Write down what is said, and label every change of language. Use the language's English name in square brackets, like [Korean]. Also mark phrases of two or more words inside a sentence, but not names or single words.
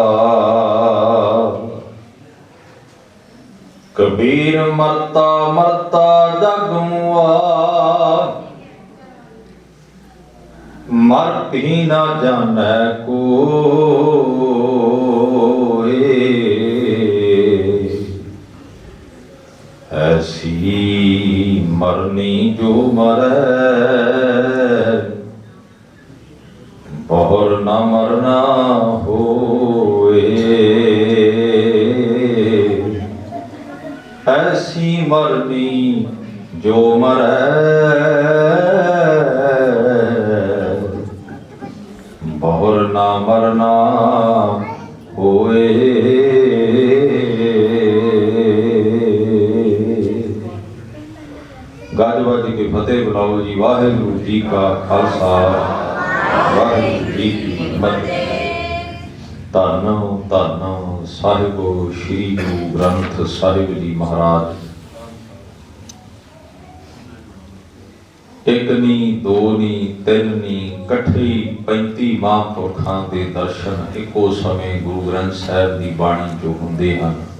[Punjabi] ਕਬੀਰ ਮਰਤਾ ਮਰਤਾ ਜਗੁ ਮੁਆ ਮਰਿ ਭੀ ਨਾ ਜਾਨੈ ਕੋਇ ਐਸੀ ਮਰਨੀ ਜੋ ਮਰੈ ਬਹੁਰਿ ਨ ਮਰਨਾ ਹੋਇ ਐਸੀ ਮਰਨੀ ਜੋ ਮਰੈ ਬਹੁਰਿ ਨ ਮਰ ਕਰਨਾ ਹੋਇ। ਗੱਜ ਵੱਜ ਕੇ ਫ਼ਤਿਹ ਬੁਲਾਓ ਜੀ। ਵਾਹਿਗੁਰੂ ਜੀ ਕਾ ਖ਼ਾਲਸਾ ਵਾਹਿਗੁਰੂ ਜੀ ਕੀ ਫ਼ਤਿਹ। ਧੰਨ ਧੰਨ ਸਾਹਿਬ ਸ੍ਰੀ ਗੁਰੂ ਗ੍ਰੰਥ ਸਾਹਿਬ ਜੀ ਮਹਾਰਾਜ। ਇੱਕ ਨੀ ਦੋ ਨੀ ਤਿੰਨ ਨੀ ਕੱਠੇ 35 ਮਹਾਪੁਰਖਾਂ ਦੇ ਦਰਸ਼ਨ ਇੱਕੋ ਸਮੇਂ ਗੁਰੂ ਗ੍ਰੰਥ ਸਾਹਿਬ ਕੀ ਬਾਣੀ ਜੋ ਹੁੰਦੇ ਹਨ।